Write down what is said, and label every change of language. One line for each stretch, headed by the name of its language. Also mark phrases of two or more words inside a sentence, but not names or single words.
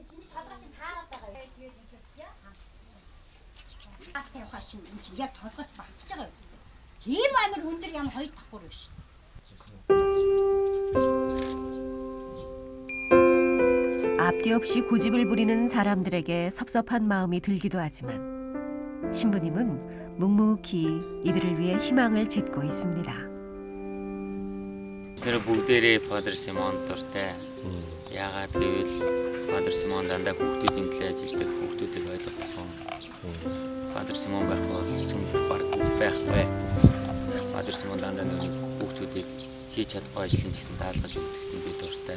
Korean: 앞뒤 없이 고집을 부리는 사람들에게 섭섭한 마음이 들기도 하지만 신부님은 묵묵히 이들을 위해 희망을 짓고 있습니다.
Mongolian: Тэр бүгдээрээ Father Simon дуртай. Яагаад гэвэл Father Simon дандаа хүүхдүүдийн төлөө ажилладаг, хүүхдүүдийг ойлгохгүй. Father Simon байхгүй сүм баг байхгүй. Father Simon дандаа хүүхдүүдийг хийж чадахгүй ажлын гэсэн даалгаж өгдөг нь би дуртай.